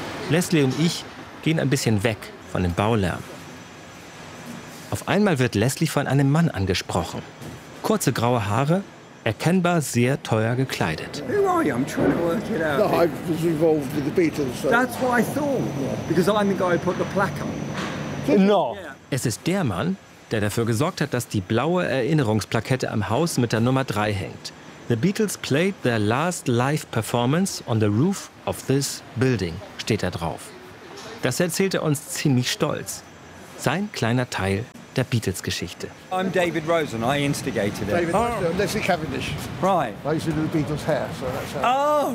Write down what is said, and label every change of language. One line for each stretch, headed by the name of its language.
German: Leslie und ich gehen ein bisschen weg von dem Baulärm. Auf einmal wird Leslie von einem Mann angesprochen. Kurze graue Haare, erkennbar sehr teuer gekleidet.
English: Who are you? I'm trying to work it out. No, I was involved with the Beatles. So. That's what I thought. Because I'm the guy who put the plaque on. No.
German: Es ist der Mann, der dafür gesorgt hat, dass die blaue Erinnerungsplakette am Haus mit der Nummer 3 hängt.
English: The Beatles played their last live performance on the roof of this building,
German: steht da drauf. Das erzählt er uns ziemlich stolz. Sein kleiner Teil der Beatles-Geschichte.
English: I'm David Rosen, I instigated it. David Rosen, Leslie Cavendish. Right. I used to do the Beatles' hair, so that's how.